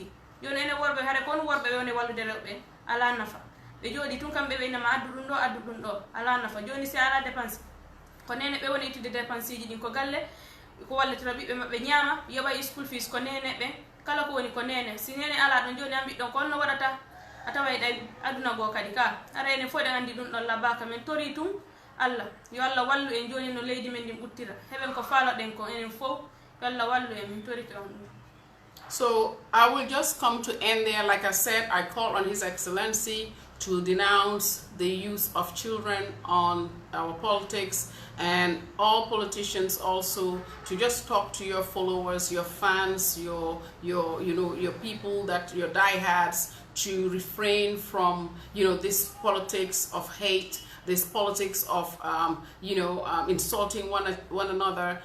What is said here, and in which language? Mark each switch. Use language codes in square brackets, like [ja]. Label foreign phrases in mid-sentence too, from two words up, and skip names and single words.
[ff] joni ene worbe hare kon worbe woni wallude rewbe ala nafa be jodi tun kambe be nama addudun do ala nafa joni si ala dépense ko nene be woni itide dépense ji din ko galle ko wallitira bibbe mabbe nyama yoba [en] school fees [ff] ko nene be kala ko woni ko nene si nene ala don joni ambi don ko no wadata ataway day aduna go kadi ka ara ene fo de andi dun don labaka men tori tum Allah yo Allah wallu en joni no leydi men dim buttira heben ko faalo den ko enen fo yo Allah wallu en min tori to on. [en] So I will just come to end there. Like I said, I call on His Excellency to denounce the use of children on our politics, and all politicians also to just talk to your followers, your fans, your people, that your diehards, to refrain from, this politics of hate, this politics of, insulting one another.